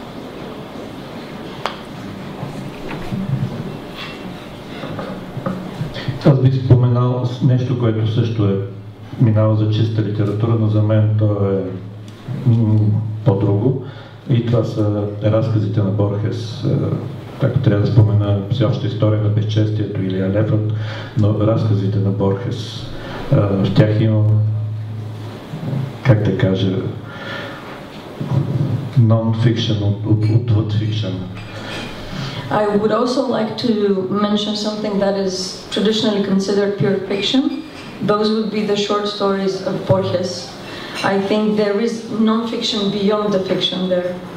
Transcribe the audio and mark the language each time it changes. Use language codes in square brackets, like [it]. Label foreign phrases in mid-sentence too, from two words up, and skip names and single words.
[bg] Аз бих споменал нещо, което също е минало за чиста литература, но за мен то е по-друго. И това са разказите на Борхес. Ако трябва да спомена всеобща история на безчестието или Алефът, но разказите на Борхес, в тях има, как да кажа, [en] non-fiction отвъд fiction. I would also like to mention something that is traditionally considered pure fiction. Those would be the short stories of Borges. I think there is non-fiction beyond the fiction there.